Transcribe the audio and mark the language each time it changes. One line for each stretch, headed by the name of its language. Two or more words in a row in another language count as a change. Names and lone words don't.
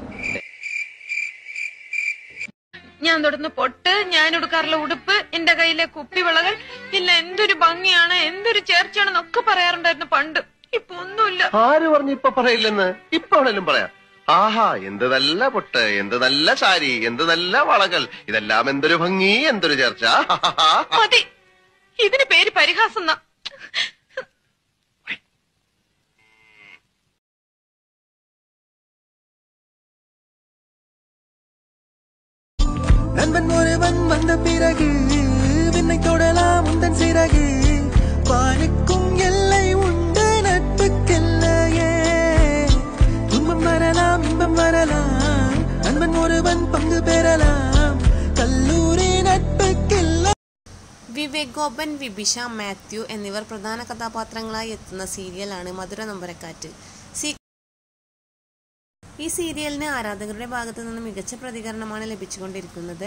Malayalam: ഞാൻ തൊടുന്ന പൊട്ട്, ഞാൻ എടുക്കാറുള്ള ഉടുപ്പ്, എന്റെ കയ്യിലെ കുപ്പിവിളകൾ, ഇല്ല എന്തൊരു ഭംഗിയാണ്, എന്തൊരു ചേർച്ചയാണെന്നൊക്കെ പറയാറുണ്ടായിരുന്നു പണ്ട്. ഇപ്പൊ ഒന്നുമില്ല. ആര് പറഞ്ഞു ഇപ്പൊ പറയില്ലെന്ന്? ഇപ്പൊ ആണെങ്കിലും പറയാം. ആഹാ, എന്ത് നല്ല പൊട്ട്, എന്ത് നല്ല സാരി, എന്ത് നല്ല വളകൾ, ഇതെല്ലാം എന്തൊരു ഭംഗി, എന്തൊരു ചേർച്ച. മതി, ഇതിന് പേര് പരിഹാസം.
Tamil: நண்பன் ஒருவன் வந்த பிறகு விண்ணை தொடலாம் உந்தன் சிறகு, வானுக்கும் எல்லை உண்டு நட்புக்கெல்லையே. துன்பம் வரலாம் இன்பம் வரலாம், நண்பன் ஒருவன் பங்கு பெறலாம், கல்லூரி நட்புக்கில்லை.
Malayalam: വിവേക് ഗോപൻ, വിഭിഷ, മാത്യു എന്നിവർ പ്രധാന കഥാപാത്രങ്ങളായി എത്തുന്ന സീരിയലാണ് മധുര നൊമ്പരക്കാറ്റ്. ഈ സീരിയലിന് ആരാധകരുടെ ഭാഗത്തു നിന്ന് മികച്ച പ്രതികരണമാണ് ലഭിച്ചുകൊണ്ടിരിക്കുന്നത്.